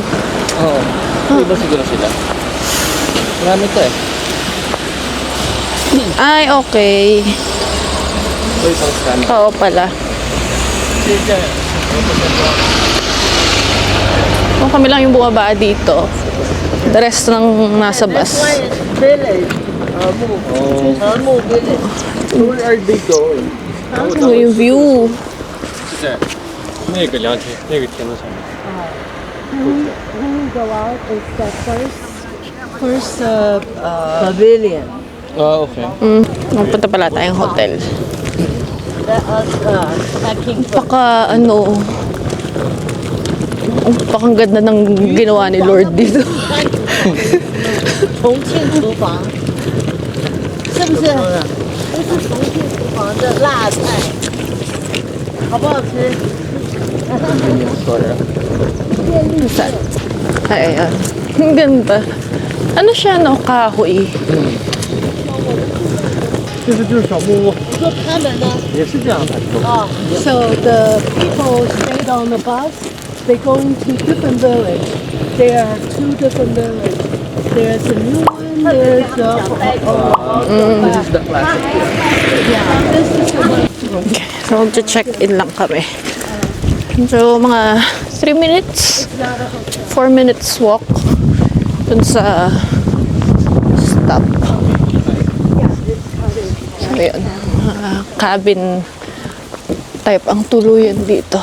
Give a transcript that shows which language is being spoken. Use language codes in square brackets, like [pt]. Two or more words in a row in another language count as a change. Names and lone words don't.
[tl] Oo. Iba siguro sila. Marami to eh. Ay, okay. Ito isang scan. Oo pala. Kung kami lang yung bumaba dito. [en] The rest [tl] ng nasa bus. [en] Where are they going? [tl] Ano yung view? [zh] 那个凉亭，那个亭子上面。 [en] First pavilion. [tl] Ah, okay. Magpunta pala tayong hotel. [en] That was packing [tl] Baka ano, ang ganda ng ginawa ni Lord dito. [zh] 重庆厨房，是不是？这是重庆厨房的辣菜，好不好吃？ [tl] Saan? Ay, ayan. Ang ganda. Ano siya, no? Kahoy. [zh] 这个就是小木屋，说他们呢？也是这样的。 [en] So the people stayed on the bus. They go to different village. There are two different village. There's a new one. There's This is the classic. yeah. This is the one. [tl] Okay. So, mag-check-in lang kami. So, mga [en] 3 minutes, 4 minutes walk [tl] dun sa stop. So, yun. [en] Cabin type [tl] ang tuluyan dito.